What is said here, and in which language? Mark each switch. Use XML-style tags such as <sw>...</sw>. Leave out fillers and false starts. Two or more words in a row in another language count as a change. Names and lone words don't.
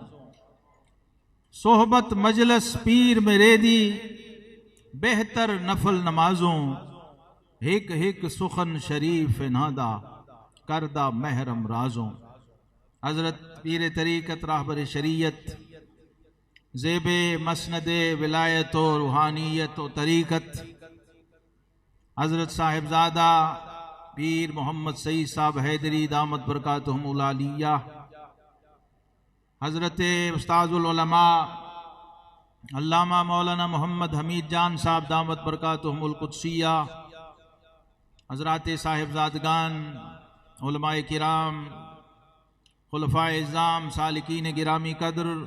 <pa>ਸੋਹਬਤ ਮਜਲਿਸ ਪੀਰ ਮੇਰੇ ਦੀ, ਬਿਹਤਰ ਨਫ਼ਲ ਨਮਾਜ਼ੋਂ। ਹਿਕ ਹਿਕ ਸੁਖ਼ਨ ਸ਼ਰੀਫ਼ ਨਾਦਾ, ਕਰਦਾ ਮਹਿਰਮ ਰਾਜ਼ੋਂ।</pa> <ur>حضرت پیر طریقت رہبر شریعت, زیبِ مسندِ ولایت و روحانیت و طریقت، حضرت صاحبزادہ پیر محمد سعید صاحب حیدری</ur> <ar>دامت بركاتهم العالية,</ar> <ur>حضرت استاذ العلماء علامہ مولانا محمد حمید جان صاحب</ur> <ar>دامت بركاتهم القدسية,</ar> <ur>حضرت صاحبزادگان علمائے کرام خلفائے عظام سالکین گرامی قدر,</ur>